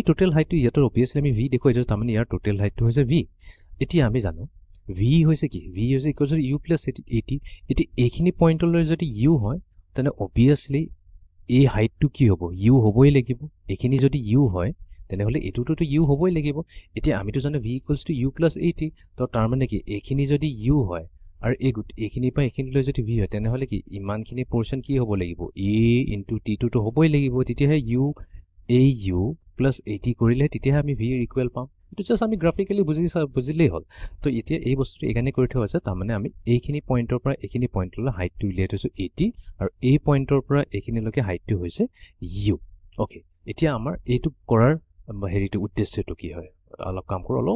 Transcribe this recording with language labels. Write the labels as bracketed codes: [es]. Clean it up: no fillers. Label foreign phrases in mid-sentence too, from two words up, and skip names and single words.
[as] টোটাল হাইটটো ইয়াতে অবিয়াসলি আমি v দেখুৱাই দিছো তাৰমানে ইয়াৰ টোটাল হাইটটো হৈছে v এতিয়া আমি জানো v হৈছে কি v হৈছে [en] equal to [as] u + at এতিয়া এইখিনি পইণ্টলৈ যদি u হয় তেনে অবিয়াসলি এই হাইটটো কি হ'ব u হ'বই লাগিব এইখিনি যদি u হয় তেনেহলে এটোটো u হ'বই লাগিব এতিয়া আমিটো জানো v = u + at তো তাৰ মানে কি এইখিনি যদি u হয় আৰু এইখিনি পা এইখিনিলৈ যদি v হয় তেনেহলে কি ইমানখিনি পোৰশন কি হ'ব লাগিব a * t তো হ'বই লাগিব তেতিয়াহে u + at কৰিলে তেতিয়াহে আমি v ৰ ইকুৱেল পাম এটো জাস্ট আমি গ্ৰাফিক্যালি বুজিলেই হ'ল তো এতিয়া এই বস্তুটো এখানে কৰি থোৱা আছে তাৰমানে আমি এইখিনি পইণ্টৰ পৰা এইখিনি পইণ্টলৈ হাইটটো উলিয়াই থৈছো 80 আৰু এই পইণ্টৰ পৰা এইখিনিলৈকে হাইটটো হৈছে u ওকে এতিয়া আমাৰ এইটো কৰাৰ হেৰিটো উদ্দেশ্যটো কি হয় অলপ কাম কৰো অলপ